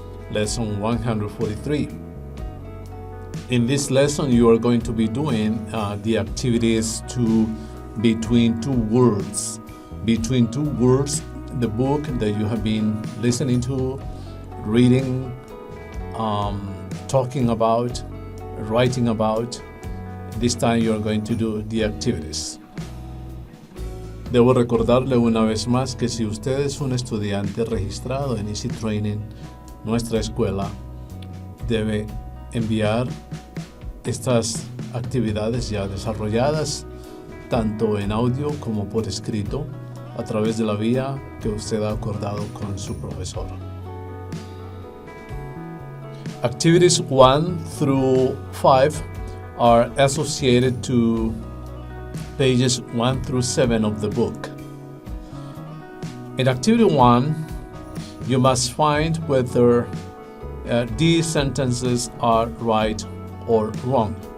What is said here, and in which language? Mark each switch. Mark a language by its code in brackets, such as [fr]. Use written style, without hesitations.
[en] Lesson 143. In this lesson, you are going to be doing the activities between two words. Between two words, the book that you have been listening to, reading, talking about, writing about. This time you are going to do the activities. [es] Debo recordarle una vez más que si usted es un estudiante registrado en Easy Training, nuestra escuela, debe enviar estas actividades ya desarrolladas, tanto en audio como por escrito, a través de la vía que usted ha acordado con su profesor. [en] Activities 1 through 5 are associated to pages 1 through 7 of the book. In activity 1, you must find whether these sentences are right or wrong.